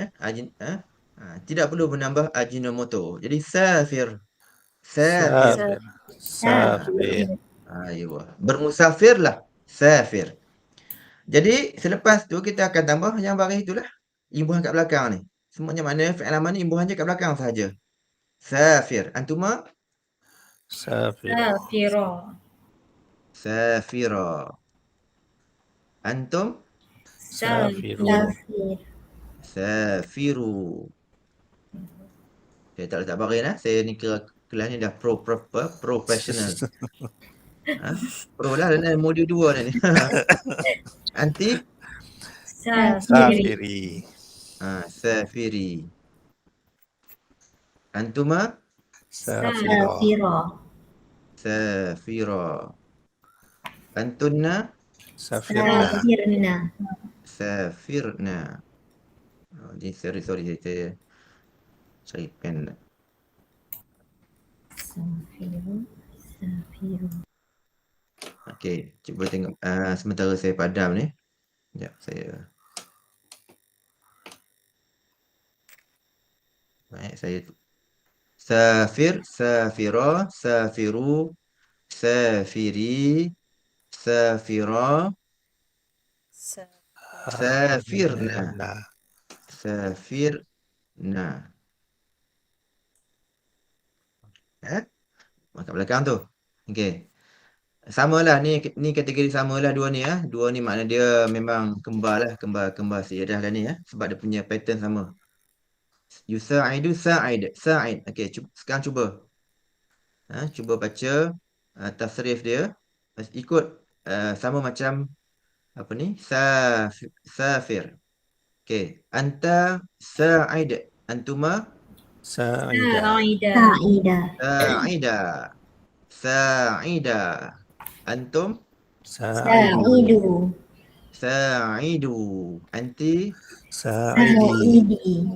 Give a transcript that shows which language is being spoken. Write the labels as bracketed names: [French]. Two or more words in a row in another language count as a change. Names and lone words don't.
[Malay] Tidak perlu menambah ajinomoto. Jadi safir. Safir. Bermusafir lah. Safir. Jadi selepas tu kita akan tambah yang baris itulah. Imbuhan kat belakang ni. Semuanya mana [Arabic] fi'il amar [Malay] ni imbuhan je kat belakang sahaja. [Arabic] Safir. Antuma [Malay] Safira. [Arabic] safira. Antum [Malay] Safiru. Safir. safiru. Saya tak letak barin Saya ni kelas ni dah professional. Pro lah dan modul 2 dah ni. Anti Safiri. Safiri. [Arabic] safiri. Antuma [Malay] Safira. Safira. [Arabic] safira. Antunna [Malay] Safirna. Safirna. safirna. Sorry saya cari pen. [Arabic] Safiru. Safiru. [Malay] Okey, cuba tengok sementara saya padam ni. Sekejap saya. Baik, saya [Arabic] safir, safira, safiru, safiri, safira, safirna, safirna. [Malay] Kat belakang tu. Okey. Samalah ni kategori samalah dua ni Dua ni makna dia memang kembar lah, kembar sejadah lah ni sebab dia punya pattern sama. [Arabic] Yusa'idu sa'id. [Malay] Okey, sekarang cuba. Cuba baca tasrif dia. Ikut sama macam apa ni? Safir. Okey, [Arabic] anta sa'id. Antuma [Malay] Sa'ida. Sa'ida. [Arabic] sa'ida. Antum [Malay] Sa'idu. [Arabic] sa'idu. Anti [Malay] Sa'idi.